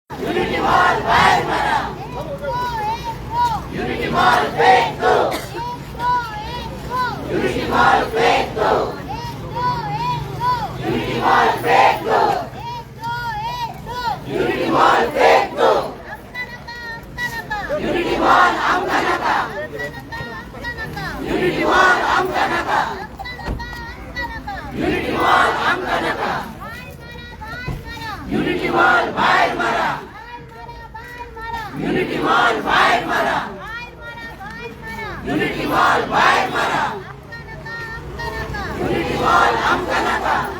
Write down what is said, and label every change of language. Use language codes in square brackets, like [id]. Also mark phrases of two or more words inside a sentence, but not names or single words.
[mr] युनिटी मॉल बाहेर मारा. [hi] युनिटी मॉल फेक दो. युनिटी मॉल फेक दो. युनिटी मॉल फेक दो. युनिटी मॉल फेक दो. [kok] युनिटी मॉल आमका नका. युनिटी मॉल आमका नका. युनिटी मॉल आमका नका. [mr] युनिटी मॉल बाहेर मारा. युनिटी मॉल बाहेर मारा. युनिटी मॉल बाहेर मारा. [kok] युनिटी मॉल आमका नका.